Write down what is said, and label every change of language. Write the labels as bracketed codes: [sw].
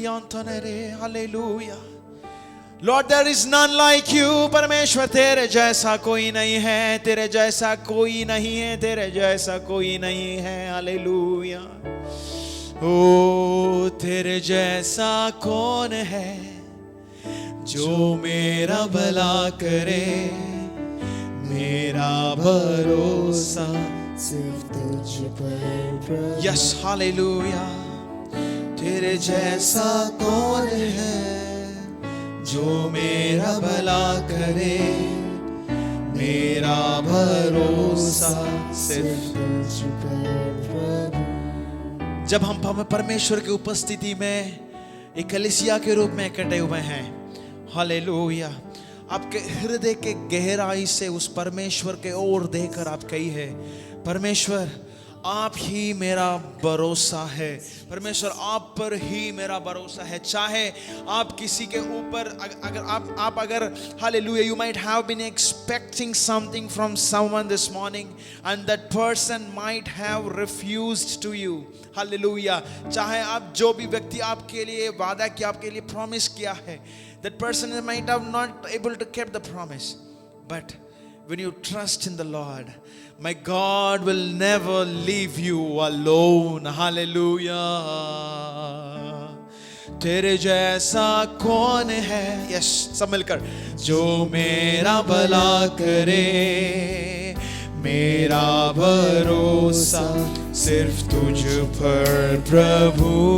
[en] Hallelujah. Lord, there is none like you. [hi] परमेश्वर तेरे जैसा कोई नहीं है, तेरे जैसा कोई नहीं है, तेरे जैसा कोई नहीं है। हालेलुया। ओ तेरे जैसा कौन है जो मेरा भला करे, मेरा भरोसा सिर्फ तुझ पर। Yes, hallelujah. तेरे जैसा कौन है जो मेरा भला करे, मेरा भरोसा सिर्फ तुझ पर। जब हम परमेश्वर की उपस्थिति में एक कलीसिया के रूप में इकट्ठे हुए हैं, हालेलुया, आपके हृदय के गहराई से उस परमेश्वर के ओर देखकर आप कहिए, परमेश्वर आप ही मेरा भरोसा है, परमेश्वर आप पर ही मेरा भरोसा है। चाहे आप किसी के ऊपर अगर hallelujah, [en] you might have been expecting something from someone this morning and that person might have refused to you, hallelujah. [hi] चाहे आप जो भी व्यक्ति आपके लिए वादा किया, आपके लिए प्रॉमिस किया है, [en] that person might have not able to keep the promise, but when you trust in the Lord, my God will never leave you alone. Hallelujah. [hi] तेरे जैसा कौन है, यस, सब मिलकर, जो मेरा भला करे, मेरा भरोसा सिर्फ तुझ पर प्रभु।